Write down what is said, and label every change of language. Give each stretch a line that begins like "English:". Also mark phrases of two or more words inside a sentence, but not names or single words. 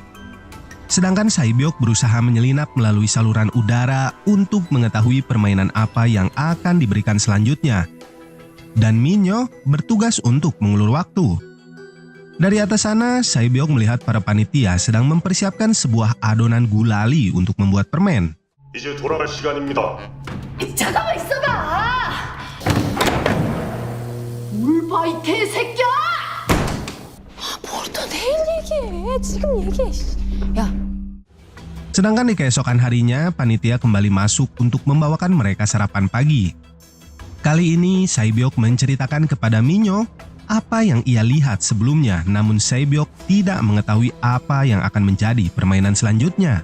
Indonesian: Sedangkan Sae-byok berusaha menyelinap melalui saluran udara untuk mengetahui permainan apa yang akan diberikan selanjutnya. Dan Minyo bertugas untuk mengulur waktu. Dari atas sana, Sae-byok melihat para panitia sedang mempersiapkan sebuah adonan gulali untuk membuat permen.
Korean: 이제 돌아갈 시간입니다. 잠깐만 있어봐! 뭘 봐, 이 개새끼야! 뭘 또 내일 얘기해. 지금 얘기해. 야.
Indonesian: Sedangkan di keesokan harinya, panitia kembali masuk untuk membawakan mereka sarapan pagi. Kali ini, Sae-byok menceritakan kepada Minyo apa yang ia lihat sebelumnya, namun Sae-byok tidak mengetahui apa yang akan menjadi permainan selanjutnya.